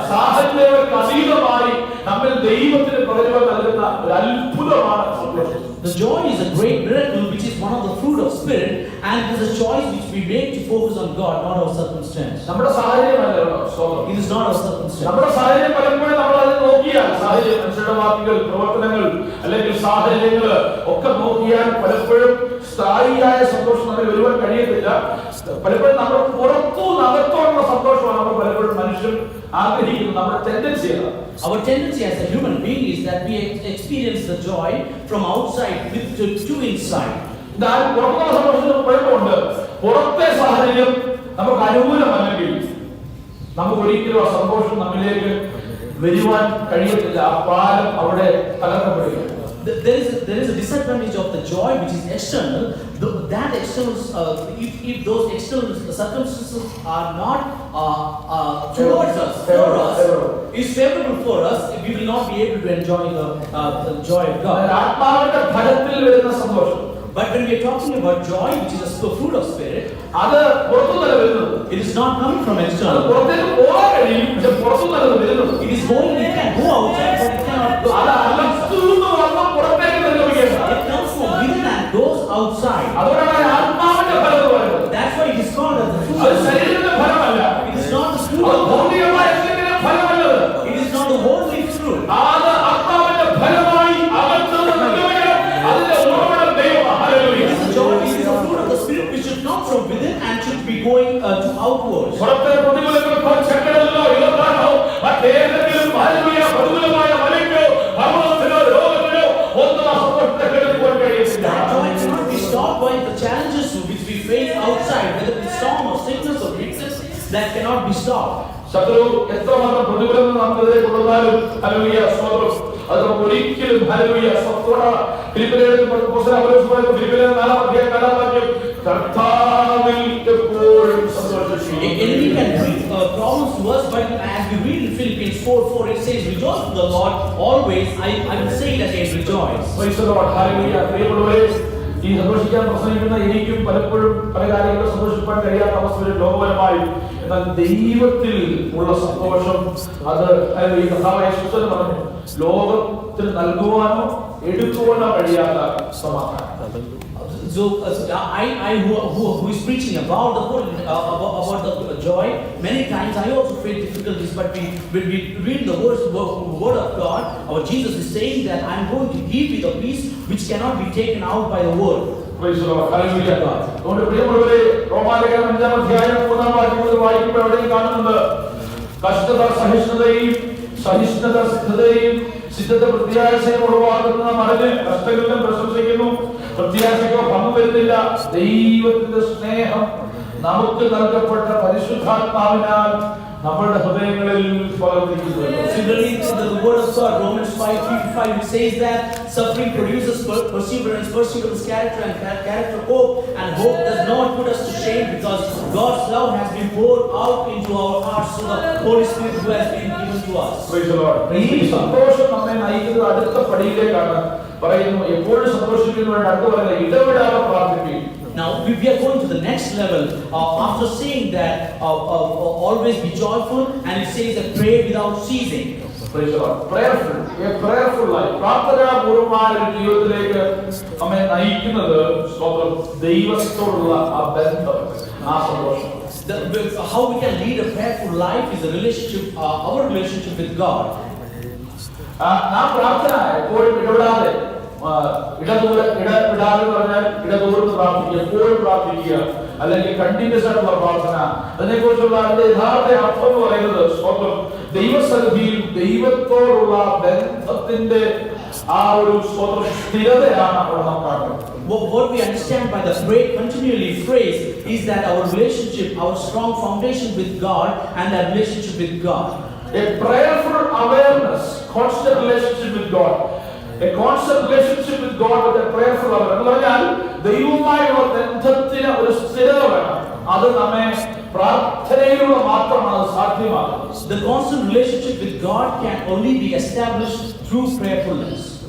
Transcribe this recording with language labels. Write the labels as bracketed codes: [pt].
[ml] സാഹചര്യങ്ങൾക്ക് അതീതമായി നമ്മിൽ ദൈവത്തിന് പ്രതിഫലം നൽകുന്ന ഒരു അത്ഭുതമാണ് സന്തോഷം. [en] The joy is a great miracle which is one of the fruit of spirit, and it is a choice which we make to focus on God, not our circumstance. [ml] നമ്മുടെ സാഹചര്യമല്ലല്ലോ, [en] it is not our circumstance. [ml] നമ്മുടെ സാഹചര്യം പലപ്പോഴും നമ്മൾ അത് നോക്കിയാൽ, സാഹചര്യം മനുഷ്യരുടെ വാക്കുകൾ, പ്രവർത്തനങ്ങൾ അല്ലെങ്കിൽ സാഹചര്യങ്ങൾ ഒക്കെ നോക്കിയാൽ പലപ്പോഴും സ്ഥായിയായ സന്തോഷം നമ്മൾ വരുവാൻ കഴിയത്തില്ല. പലപ്പോഴും നമ്മുടെ പുറത്തു അകത്തോടുള്ള സന്തോഷമാണ് നമ്മൾ പലപ്പോഴും മനുഷ്യൻ ആഗ്രഹിക്കുന്നത്. നമ്മുടെ ടെൻഡൻസിയാണ്. [en] Our tendency as a human being is that we experience the joy from outside to inside. [ml] പുറത്തുള്ള സന്തോഷത്തിന് കുഴപ്പമുണ്ട്. പുറത്തെ സാഹചര്യം നമുക്ക് അനുകൂലമല്ലെങ്കിൽ നമുക്ക് ഒരിക്കലും ആ സന്തോഷം നമ്മിലേക്ക് വരുവാൻ കഴിയത്തില്ല. ആ പാലം അവിടെ തകർക്കപ്പെടുകയാണ്. [en] There is a disadvantage of the joy which is external. That external, if those external circumstances are not towards us, for us, is favorable for us, we will not be able to enjoy the joy of God. [ml] ആത്മാവിന്റെ ഫലത്തിൽ വരുന്ന സന്തോഷം. [en] But when we are talking about joy, which is a fruit of spirit, [ml] അത് പുറത്തുനിന്ന് വരുന്നത്. [en] It is not coming from external. [ml] പുറത്തേക്ക് പോകാൻ കഴിയും, പക്ഷെ പുറത്തുനിന്ന് വരുന്നത്. [en] It is going, it can go outside, but it cannot go. [ml] അത് അകത്തുനിന്ന് വന്ന് പുറത്തേക്ക് വരുന്നതാണ്. [en] It comes from within and goes outside. [ml] അതുകൊണ്ടാണ് ആത്മാവിന്റെ ഫലം എന്ന് പറയുന്നത്. [en] That's why it is called as the fruit. [ml] അത് ശരീരത്തിന്റെ ഫലമല്ല. [en] It is not the fruit. [ml] അത് ഭൗതികമായ എന്തെങ്കിലും ഫലമല്ലത്. [en] It is not the holy fruit. [ml] അത് ആത്മാവിന്റെ ഫലമായി അകത്തുനിന്ന് വരുന്നവയാണ്. അതിന്റെ ഉറവിടം ദൈവമാണ്. Hallelujah. [en] It is the joy, it is the fruit of the spirit which should come from within and should be going to outwards. [ml] പുറത്തെ പ്രതികൂലങ്ങൾക്കോ ചെങ്കടലിലോ ഇളക്കാനോ മറ്റേതെങ്കിലും പ്രതികൂലമായ മലയ്ക്കോ പർവ്വതത്തിനോ രോഗത്തിനോ ഒന്നും ആ സന്തോഷത്തെ കെടുത്തുവാൻ കഴിയത്തില്ല. [en] That joy cannot be stopped by the challenges which we face outside, whether it's storm or sickness or weakness, that cannot be stopped. [ml] ശത്രു എത്രമാത്രം പ്രതികൂലങ്ങൾ നമുക്കെതിരെ കൊണ്ടുവന്നാലും ഹല്ലേലൂയ സ്തോത്രം, അത് നമുക്ക് ഒരിക്കലും ഹല്ലേലൂയ സ്തോത്രം. ഫിലിപ്പിയരുടെ പുസ്തകം അവലോകനം ഫിലിപ്പിയരുടെ 4-ാം അധ്യായം 4-ാം വാക്യം, കർത്താവിൽ എപ്പോഴും സന്തോഷിക്കുക. [en] Enemy can bring problems to us, but as we read in Philippians 4:4, it says, "Rejoice in the Lord always." I will say it again, rejoice. Praise the Lord. Hallelujah. [ml] പ്രിയമുള്ളവരെ, ഈ സന്തോഷിക്കാൻ പ്രസംഗിക്കുന്ന എനിക്കും പലപ്പോഴും പല കാര്യങ്ങളും സന്തോഷിക്കാൻ കഴിയാത്ത അവസ്ഥ വരും ലോകപരമായി. എന്നാൽ ദൈവത്തിൽ ഉള്ള സന്തോഷം, അത് ഈ കർത്താവായ യേശു പറഞ്ഞു, ലോകത്തിന് നൽകുവാനോ എടുക്കുവാനോ കഴിയാത്ത സമാധാനം. [en] So I who is preaching about the joy, many times I also face difficulties, but when we read the word of God, our Jesus is saying that I am going to give you the peace which cannot be taken out by the world. Praise the Lord. Hallelujah. [ml] അതുകൊണ്ട് പ്രിയമുള്ളവരെ, റോമാലേഖനം 5-ാം അധ്യായം 3-ാം വാക്യം മുതൽ വായിക്കുമ്പോൾ എവിടെയും കാണുന്നുണ്ട്, കഷ്ടത സഹിഷ്ണുതയും സഹിഷ്ണുത സിദ്ധതയും സിദ്ധത പ്രത്യാശയും ഉളവാക്കുന്ന മറിഞ്ഞ് കഷ്ടങ്ങളിലും പ്രശംസിക്കുന്നു. പ്രത്യാശയ്ക്കോ ഭംഗം വരുന്നില്ല. ദൈവത്തിന്റെ സ്നേഹം നമുക്ക് നൽകപ്പെട്ട പരിശുദ്ധാത്മാവിനാൽ നമ്മുടെ ഹൃദയങ്ങളിൽ പകർന്നിരിക്കുന്നു. [en] Similarly, the word of God, Romans 5:3-5, it says that suffering produces perseverance, perseverance character, and character hope, and hope does not put us to shame, because God's love has been poured out into our hearts through the Holy Spirit who has been given to us. Praise the Lord. [ml] ഈ സന്തോഷം നമ്മെ നയിക്കുന്നത് അടുത്ത പടിയിലേക്കാണ്. പറയുന്നു, എപ്പോഴും സന്തോഷിക്കുന്നവരുടെ അടുത്ത് പറയുന്നത് ഇടവിടാതെ പ്രാർത്ഥിക്കുക. [en] Now we are going to the next level after saying that always be joyful, and it says that pray without ceasing. Praise the Lord. Prayerful, a prayerful life. [ml] പ്രാർത്ഥനാപൂർവമായ ഒരു ജീവിതത്തിലേക്ക് നമ്മെ നയിക്കുന്നത് സ്വന്തം ദൈവത്തോടുള്ള ആ ബന്ധം, ആ സന്തോഷം. [en] how we can lead a prayerful life is a relationship, our relationship with God. [ml] നാം പ്രാർത്ഥന എപ്പോഴും ഇടപെടാതെ ഇടപെടാതെ പറഞ്ഞാൽ ഇടതോർന്ന് പ്രാർത്ഥിക്കുക, എപ്പോഴും പ്രാർത്ഥിക്കുക, അല്ലെങ്കിൽ കണ്ടിന്യൂസ് ആയിട്ടുള്ള പ്രാർത്ഥന. അതിനെക്കുറിച്ചുള്ള അതിന്റെ യഥാർത്ഥ അർത്ഥം എന്ന് പറയുന്നത് സ്വന്തം ദൈവസന്നിധിയിൽ ദൈവത്തോടുള്ള ബന്ധത്തിന്റെ ആ ഒരു സ്വന്തം സ്ഥിരതയാണ് അവിടെ നാം കാണുന്നത്. [en] What we understand by the pray continually phrase is that our relationship, our strong foundation with God and that relationship with God. A prayerful awareness, constant relationship with God. A constant relationship with God with a prayerful awareness. [ml] എന്ന് പറഞ്ഞാൽ ദൈവവുമായുള്ള ബന്ധത്തിന് ഒരു സ്ഥിരത വേണം. അത് നമ്മെ പ്രാർത്ഥനയിലൂടെ മാത്രമാണ് സാധ്യമാകുന്നത്. [en] The constant relationship with God can only be established through prayerfulness.